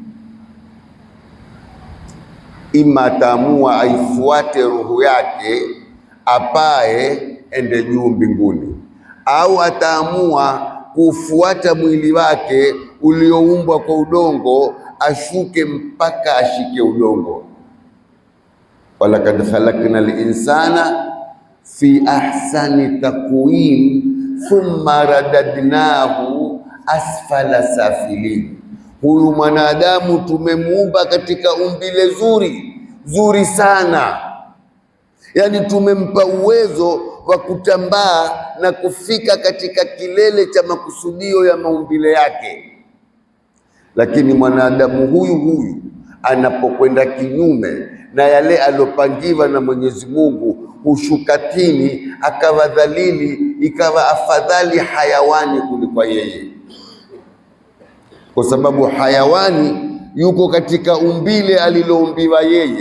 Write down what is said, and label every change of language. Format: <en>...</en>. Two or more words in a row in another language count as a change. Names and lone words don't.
<sw>Ima ataamua aifuate roho yake apae ende juu mbinguni, au ataamua kufuata mwili wake ulioumbwa kwa udongo ashuke mpaka ashike udongo.</sw> <ar>ولقد خلقنا الإنسان في أحسن تقويم ثم رددناه أسفل سافلين.</ar> <sw>Huyu mwanadamu tumemuumba katika umbile zuri sana, yani tumempa uwezo wa kutambaa na kufika katika kilele cha makusudio ya maumbile yake. Lakini mwanadamu huyu anapokwenda kinyume na yale alopangiwa na Mwenyezi Mungu, hushuka chini, akawa dhalili, ikawa afadhali hayawani kuliko yeye, kwa sababu hayawani yuko katika umbile aliloumbiwa yeye.</sw>